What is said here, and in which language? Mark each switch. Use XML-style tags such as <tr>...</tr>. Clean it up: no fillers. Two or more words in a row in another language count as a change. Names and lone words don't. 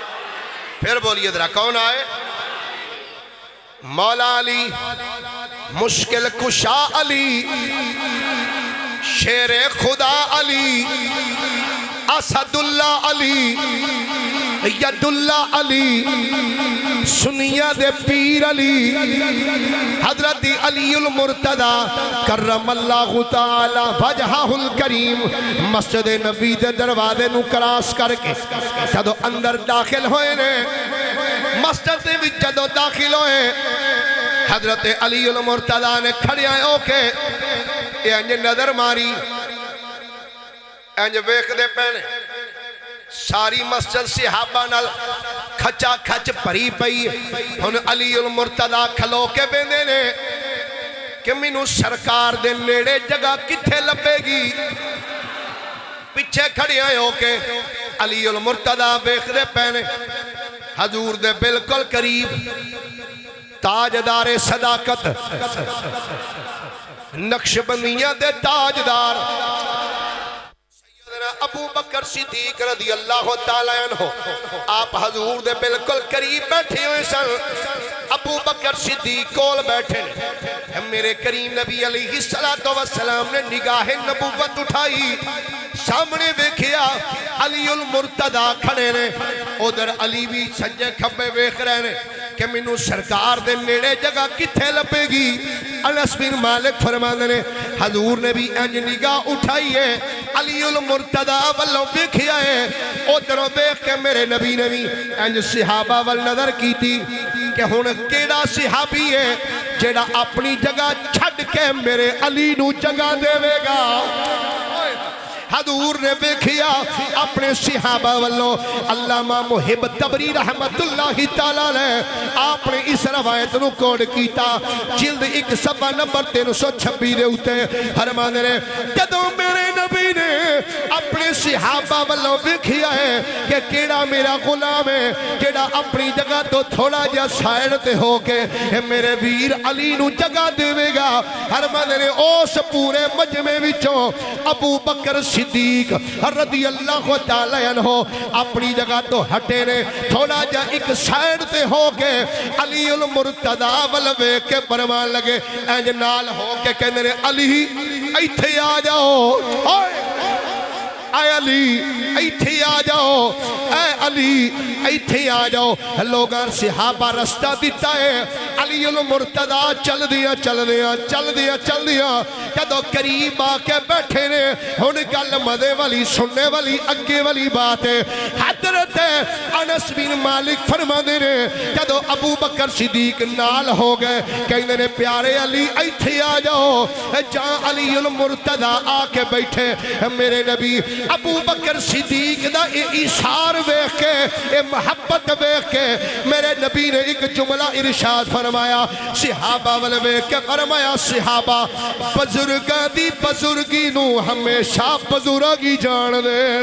<pa>پھر بولیے ذرا, کون آئے؟ مولا علی, مشکل کشا علی, شیر خدا علی, اسد اللہ علی, ید اللہ علی, سنیہ دے پیر علی, حضرت علی المرتضی</pa> <ar>کرم اللہ تعالی وجہہ الکریم</ar> <pa>مسجد نبی دے دروازے نو کراس کر کے جدو اندر داخل ہوئے نے, مسجد دے وچ جدو داخل ہوئے, حضرت علی المرتضی نے کھڑے آئے اوکے انج نظر ماری, انج ویکھ دے پہنے ساری مسجد صحابہ نال کھچا کھچ پری پئی. ہن علی المرتضی کھلو کے بیندے نے کہ مینوں سرکار دے نیڑے جگہ کتھے لبے گی. پیچھے کھڑے آئے ہو کے علی المرتضی ویکھ دے پہنے حضور دے بالکل قریب تاجدار صداقت, نقشبندیاں دے تاجدار سیدنا ابو بکر صدیق</pa> <ar>رضی اللہ تعالیٰ عنہ</ar> <pa>آپ حضور دے بالکل قریب بیٹھے ہوئے سن. ابو بکر صدیق کول بیٹھے نے, میرے کریم نبی</pa> <ar>علیہ السلام</ar> <pa>نے نگاہ نبوت اٹھائی, سامنے دیکھیا علی المرتضی کھڑے نے, ادھر علی بھی سجے کھبے ویکھ رہے نے کہ مینوں سرکار دے نیڑے جگہ کتھے لبے گی. انس بن مالک فرماندے نے حضور نے بھی انج نگاہ اٹھائی ہے, علی المرتضی والوں دیکھیا ہے, ادھر دیکھ کے میرے نبی نے بھی انج صحابہ وال نظر کی تھی کہ ہن کیڑا صحابی ہے جیڑا اپنی جگہ چھڈ کے میرے علی نو جگہ دے گا. حضور نے دیکھیا اپنے صحابہ والوں. علامہ محب تبری</pa> <ar>رحمت اللہ تعالیٰ</ar> <pa>نے آپ نے اس روایت نو کوڈ کیتا جلد 1 صفحہ نمبر 326 دے اتے فرماندے نے جدوں میرے نبی نے اپنے صحابہ والوں دیکھیا ہے کہ کیڑا میرا غلام ہے جیڑا اپنی جگہ تو تھوڑا جا سائڈ تے ہو کے میرے ویر علی نو جگہ دے گا. فرماندے نے اس پورے مجمع وچوں ابو بکر صدیق</pa> <ar>رضی اللہ تعالی عنہ</ar> <pa>اپنی جگہ تو ہٹے نے, تھوڑا جا ایک سائڈ تے ہو کے علی المرتضی ولوے کے فرمان لگے انج نال ہو کے کہندے نے علی ایتھے آ جاؤ, اے علی ایتھے آ جاؤ, اے علی ایتھے آ جاؤ. لوگاں صحابہ رستہ دیتا ہے, علی المرتضی چل دیا جدو قریب آ کے بیٹھے نے. ہن گل مزے والی سننے والی اگے والی بات ہے. حضرت انس بن مالک فرماندے نے جدو ابو بکر صدیق نال ہو گئے کہندے نے پیارے علی ایتھے آ جاؤ. جہاں علی المرتضی آ کے بیٹھے میرے نبی ابو بکر صدیق دا ایثار ویکھ کے, اے محبت ویکھ کے میرے نبی نے ایک جملہ ارشاد فرمایا, صحابہ والے ویکھ کے فرمایا صحابہ بزرگاں دی بزرگی نو ہمیشہ بزرگی جان دے.</pa>